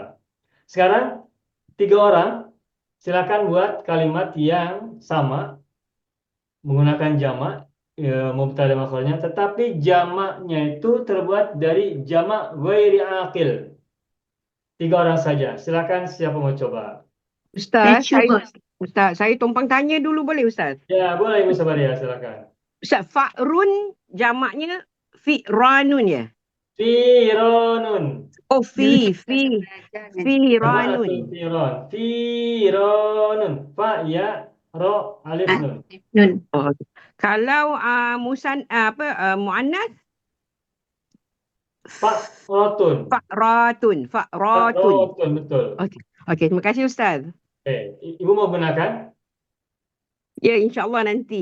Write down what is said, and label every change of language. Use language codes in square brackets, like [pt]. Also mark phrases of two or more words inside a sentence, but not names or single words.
[id] Sekarang 3 orang silakan buat kalimat yang sama menggunakan jamak mubtada makharnya, tetapi jamaknya itu terbuat dari jamak ghairi aqil. 3 orang saja. Silakan siapa mau coba? Ustaz, saya tumpang tanya dulu boleh Ustaz? Ya, boleh Ibu Sabaria, silakan. Ustaz, fa'run jamaknya fi'ranun ya? Fironun. Oh, firanun. Firon. Fironun. Fa ya ro alif nun. Nun. Oh, kalau muannas Fa'rotun. fa'ratun. Fa'rotun, betul. Okey, terima kasih Ustaz. Ibu mau gunakan? Ya, insya-Allah nanti.